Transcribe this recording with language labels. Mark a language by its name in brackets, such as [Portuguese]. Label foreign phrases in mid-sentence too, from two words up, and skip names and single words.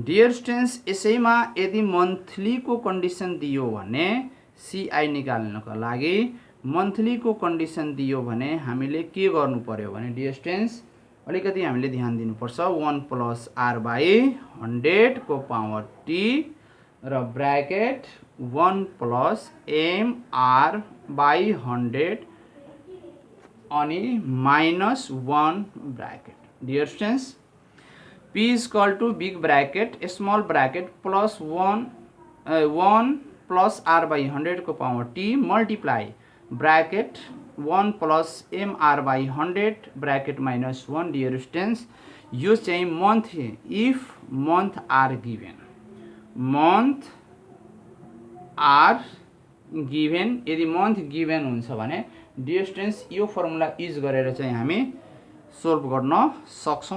[English] dear students, [Nepali] यसैमा यदि मन्थलीको कन्डिसन दियो भने CI निकाल्नको लागि मन्थलीको कन्डिसन दियो भने हामीले के गर्नु पर्यो भने [English] dear students [Nepali] अलिकति हामीले ध्यान दिनुपर्छ। [English] 1 plus R by 100 [Nepali] को [English] power T [Nepali] र [English] bracket 1 plus MR by 100 [Nepali] अनि [English] minus 1 bracket. dear students, P is equal to big bracket small bracket plus 1 plus R by 100 [Nepali] को [English] power T multiply bracket 1 plus MR by 100 bracket minus 1. dear students, [Nepali] यो चाहिँ [English] month if month are given, month are given, [Nepali] मन्थ आर गिभेन, यदि [English] month given [Nepali] हुन्छ भने [English] dear students [Nepali] यो [English] formula use [Nepali] गरेर चाहिँ हामी सोल्भ गर्न सक्छौँ।